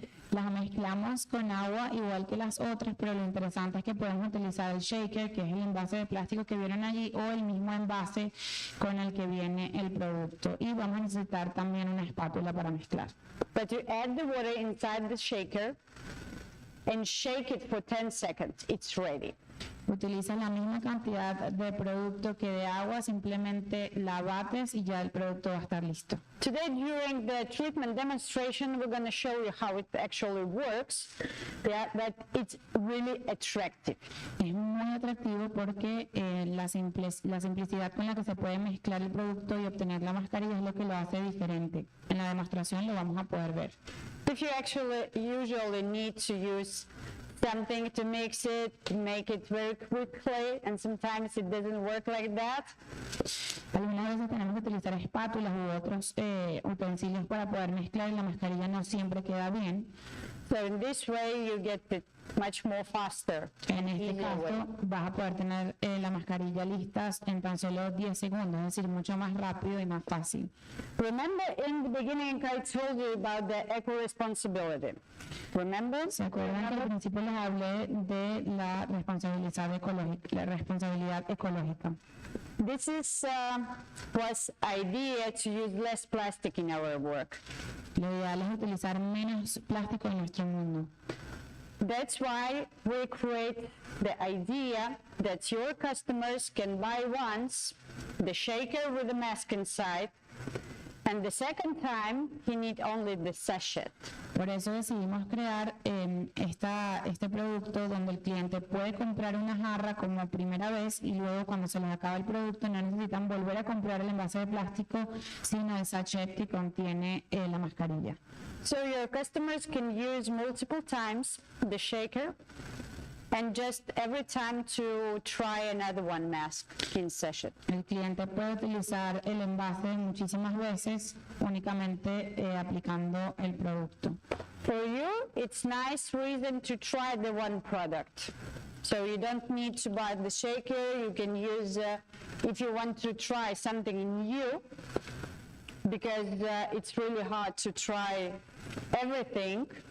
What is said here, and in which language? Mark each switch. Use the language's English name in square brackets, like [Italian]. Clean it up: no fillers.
[Spanish] Las mezclamos con agua igual que las otras, pero lo interesante es que podemos utilizar el shaker, que es el envase de plástico que vieron allí, o el mismo envase con el que viene el producto. Y vamos a necesitar también una espátula para mezclar. [English] But you add the water inside the shaker and shake it for 10 seconds. It's ready. [Spanish] Utilizas la misma cantidad de producto que de agua, simplemente la bates y ya el producto va a estar listo. [English] Today, during the treatment demonstration, we're going to show you how it actually works, that it's really attractive. [Spanish] Es muy atractivo porque la simplicidad con la que se puede mezclar el producto y obtener la mascarilla es lo que lo hace diferente. En la demostración lo vamos a poder ver. [English] If you actually usually need to use something to mix it, to make it very quickly, and sometimes it doesn't work like that. [Spanish] Algunas veces tenemos que utilizar espátulas u otros utensilios para poder mezclar y la mascarilla no siempre queda bien. [English] So in this way you get it much more faster. [Spanish] En este caso vas a poder tener la mascarilla listas en tan solo 10 segundos, es decir, mucho más rápido y más fácil. [English] Remember in the beginning I told you about the eco-responsibility. Remember? [Spanish] ¿Se acuerdan que al principio les hablé de la responsabilidad ecológica? [English] This is was idea to use less plastic in our work. [Spanish] Lo ideal es utilizar menos plástico en nuestro mundo. [English] That's why we create the idea that your customers can buy once the shaker with the mask inside, and the second time he need only the sachet. [Spanish] Por eso decidimos crear este producto donde el cliente puede comprar una jarra como primera vez y luego cuando se les acaba el producto no necesitan volver a comprar el envase de plástico, sino el sachet que contiene la mascarilla. [English] So your customers can use multiple times the shaker and just every time to try another one mask in sachet. [Spanish] El cliente puede utilizar el envase muchísimas veces únicamente aplicando el producto. [English] For you, it's nice reason to try the one product. So you don't need to buy the shaker. You can use, if you want to try something new, because it's really hard to try everything.